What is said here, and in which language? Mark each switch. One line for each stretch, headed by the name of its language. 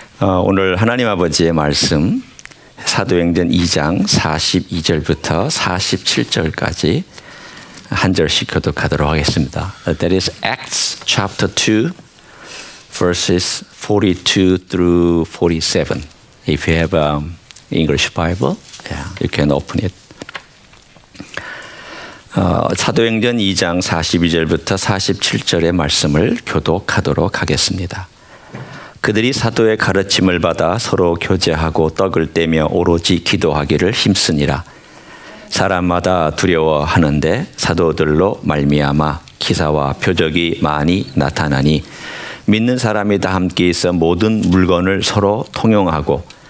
Korean: 오늘 하나님 아버지의 말씀 사도행전 2장 42절부터 47절까지 한 절씩 교독하도록 하겠습니다.
English: That is Acts chapter 2 verses 42 through 47. If you have English Bible, you can open it.
Korean: 사도행전 2장 42절부터 47절의 말씀을 교독하도록 하겠습니다. 그들이 사도의 가르침을 받아 서로 교제하고 떡을 떼며 오로지 기도하기를 힘쓰니라. 사람마다 두려워하는데 사도들로 말미암아 기사와 표적이 많이 나타나니 믿는 사람이 다 함께 있어 모든 물건을 서로 통용하고